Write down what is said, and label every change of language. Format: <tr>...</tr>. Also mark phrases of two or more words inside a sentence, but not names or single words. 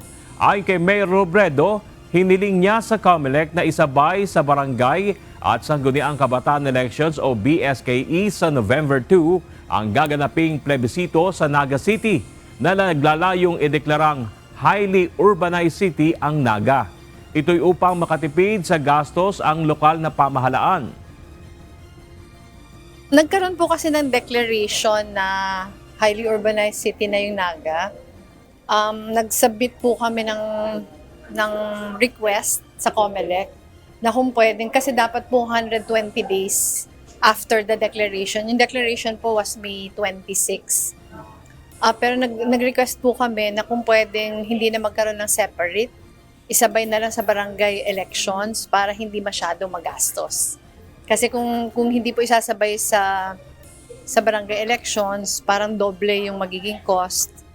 <tl>Ayon kay Mayor Robredo, hiniling niya sa COMELEC na isabay sa barangay at sangguniang kabataan elections o BSKE sa November 2 ang gaganaping plebisito sa Naga City na naglalayong ideklarang</tl> <en>highly urbanized city</en> <tl>ang Naga. Ito'y upang makatipid sa gastos ang lokal na pamahalaan. Nagkaroon po kasi ng declaration na</tl> <en>highly urbanized city</en> <tl>na yung Naga. Nagsubmit po kami ng request sa COMELEC na kung pwedeng, kasi dapat po 120</tl> <en>days after the declaration.</en> <tl>Yung declaration po was May 26. Pero nag-request po kami na kung pwedeng hindi na magkaroon ng separate, isabay na lang sa barangay elections para hindi masyado magastos. Kasi kung hindi po isasabay sa barangay elections, parang doble yung magiging cost.</tl>